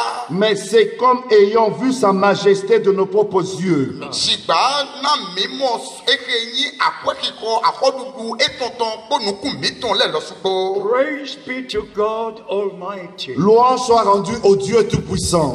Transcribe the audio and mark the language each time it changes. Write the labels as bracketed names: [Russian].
[French] Mais c'est comme ayant vu sa majesté de nos propres yeux. [English] Praise be to God Almighty. [French] Louange soit rendue au Dieu Tout-Puissant.